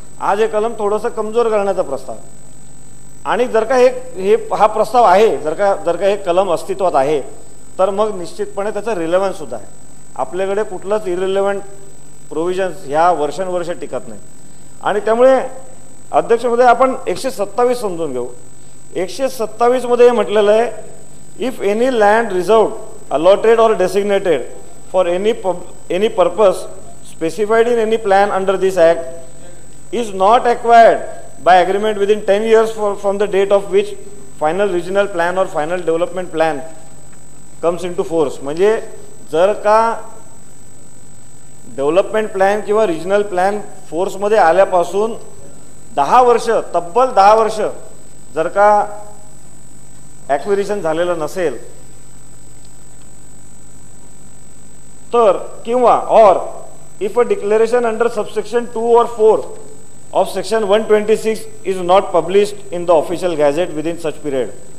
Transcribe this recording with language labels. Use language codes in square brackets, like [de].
[mr] आज हे कलम थोडंसं कमजोर करण्याचा प्रस्ताव आणि जर का हा प्रस्ताव आहे, जर का हे कलम अस्तित्वात आहे तर मग निश्चितपणे त्याचा रिलेव्हन्स सुद्धा आहे. आपल्याकडे कुठलंच इरिलेव्हंट प्रोव्हिजन्स ह्या वर्षानुवर्ष टिकत नाही आणि त्यामुळे अध्यक्ष महोदय आपण 127 समजून घेऊ. 127 मध्ये म्हटलेलं आहे, [en] If any land reserved allotted or designated for any purpose specified in any plan under this act is not acquired by agreement within 10 years from the date of which final regional plan or final development plan comes into force. [mr] म्हणजे जर का development plan किंवा regional plan फोर्समध्ये आल्यापासून 10 वर्ष, तब्बल 10 वर्ष जर का ॲक्विजिशन झालेलं नसेल तर, किंवा और [en] if a declaration under subsection 2 or 4 of section 126 is not published in the official gazette within such period.